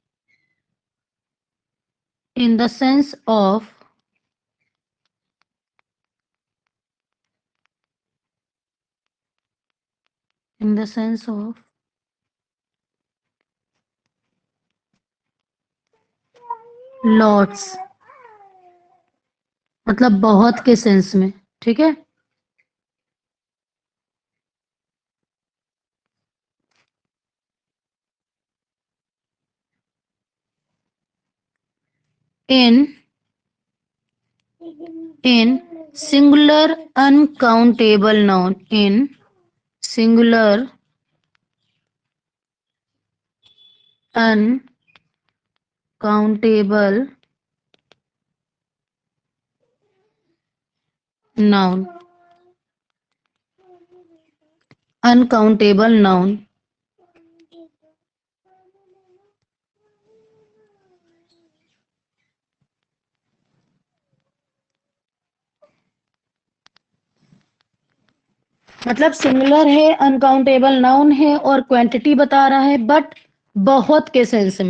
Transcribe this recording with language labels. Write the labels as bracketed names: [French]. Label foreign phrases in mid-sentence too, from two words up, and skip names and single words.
[English] in the sense of lots, [Hindi] मतलब बहुत के सेंस में, ठीक है। [English] in singular uncountable noun, in singular uncountable noun, uncountable noun, [Hindi] मतलब सिंगुलर है, [English] uncountable noun [Hindi] है और क्वांटिटी बता रहा है, बट बहुत के सेंस में।